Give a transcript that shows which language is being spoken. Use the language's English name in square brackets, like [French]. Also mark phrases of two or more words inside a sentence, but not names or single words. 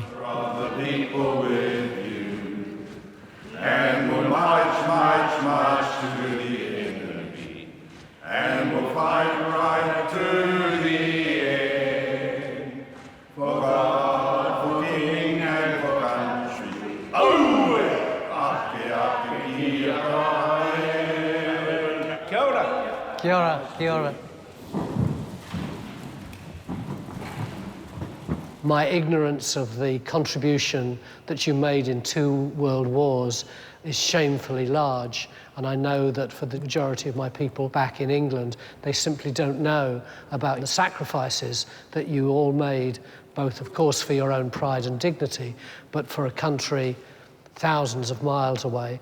[English] From the people with you, and we'll march to the enemy, and we'll fight right to the end, for God, for King, and for country. [Māori] Oh, ake kia kae. Kia ora. Kia ora, kia ora. [English] My ignorance of the contribution that you made in 2 world wars is shamefully large, and I know that for the majority of my people back in England, they simply don't know about the sacrifices that you all made, both, of course, for your own pride and dignity, but for a country thousands of miles away.